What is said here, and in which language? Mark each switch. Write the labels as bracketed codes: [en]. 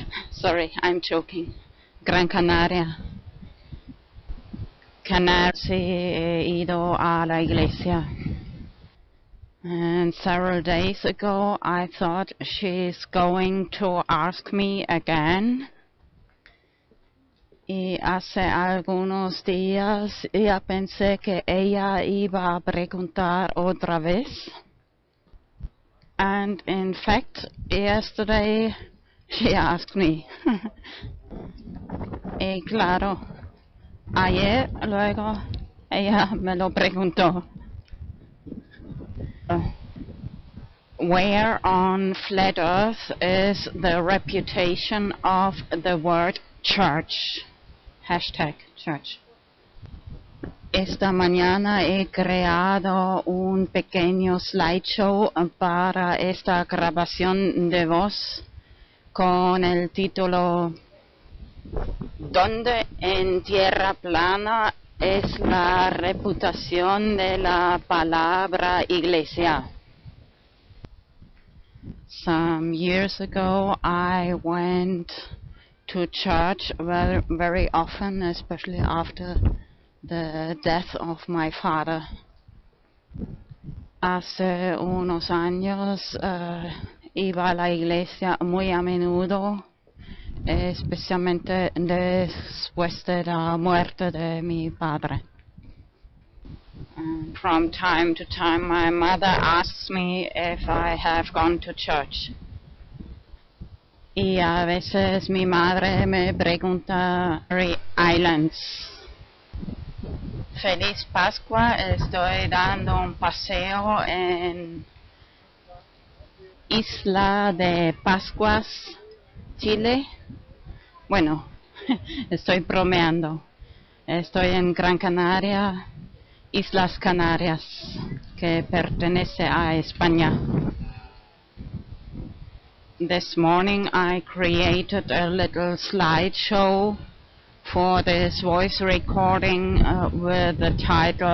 [en] Sorry, I'm joking. Gran Canaria. [es] Canarias, he ido a la iglesia. [en] And several days ago I thought she's going to ask me again. [es] Y hace algunos días ya pensé que ella iba a preguntar otra vez. [en] And in fact, yesterday she asked me. [es] Y claro, ayer luego ella me lo preguntó. [en] Where on flat earth is the reputation of the word church? #church. [es] Esta mañana he creado un pequeño slideshow para esta grabación de voz con el título ¿Dónde en tierra plana es la reputación de la palabra iglesia? [en] Some years ago I went to church very often, especially after the death of my father. [es] Hace unos años iba a la iglesia muy a menudo, especialmente después de la muerte de mi padre. [en] And from time to time my mother asks me if I have gone to church. [es] Y a veces mi madre me pregunta, Islands. Feliz Pascua, estoy dando un paseo en Isla de Pascuas, Chile. Bueno, estoy bromeando. Estoy en Gran Canaria, Islas Canarias, que pertenece a España. [en] This morning I created a little slideshow for this voice recording with the title